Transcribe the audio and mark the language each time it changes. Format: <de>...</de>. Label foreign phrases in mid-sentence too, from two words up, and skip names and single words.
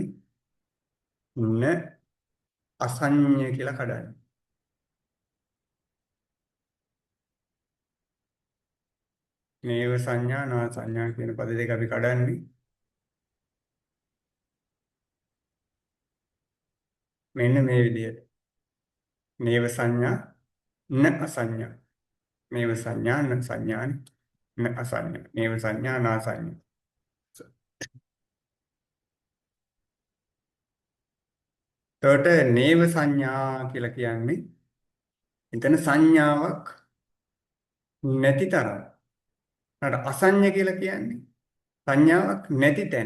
<pi>න අසඤ්ඤ</pi> <si>කියලා කඩන්නේ.</si> <pi>නේව සංඥා නා සංඥා</pi> <si>කියන පද දෙක අපි කඩන්නේ මෙන්න මේ විදිහට.</si> <pi>නේව සංඥා න අසඤ්ඤා. නේව සංඥා න සංඥානි න අසඤ්ඤා. නේව සංඥා නා සංඥා.</pi> <si>එතකොට</si> <pi>නේව සංඥා</pi> <si>කියලා කියන්නේ එතන සංඥාවක් නැති තරම්. අර අසඤ්ඤ කියලා කියන්නේ සංඥාවක් නැති තැන.</si>